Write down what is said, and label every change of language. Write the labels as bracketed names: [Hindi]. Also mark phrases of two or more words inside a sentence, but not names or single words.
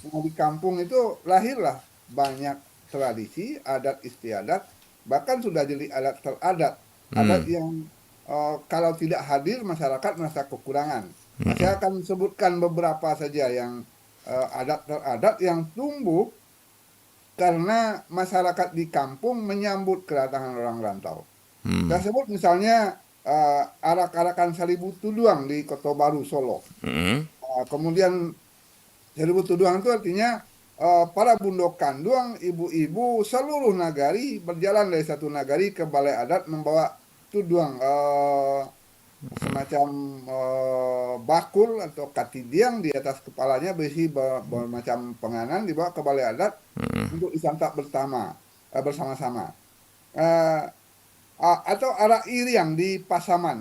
[Indonesian] Nah, di kampung itu lahirlah banyak tradisi, adat istiadat, bahkan sudah jadi adat teradat, adat yang kalau tidak hadir masyarakat merasa kekurangan. Nah, saya akan sebutkan beberapa saja yang adat teradat yang tumbuh karena masyarakat di kampung menyambut kedatangan orang rantau. Saya sebut misalnya arak-arakan Salibu Tuduang di Kota Baru, Solo. Kemudian Salibu Tuduang itu artinya para bundo kanduang, ibu-ibu seluruh nagari berjalan dari satu nagari ke balai adat membawa tuduang, semacam bakul atau katidiang di atas kepalanya berisi bermacam penganan, dibawa ke balai adat untuk disantap bersama-sama. Atau arak iriang di Pasaman.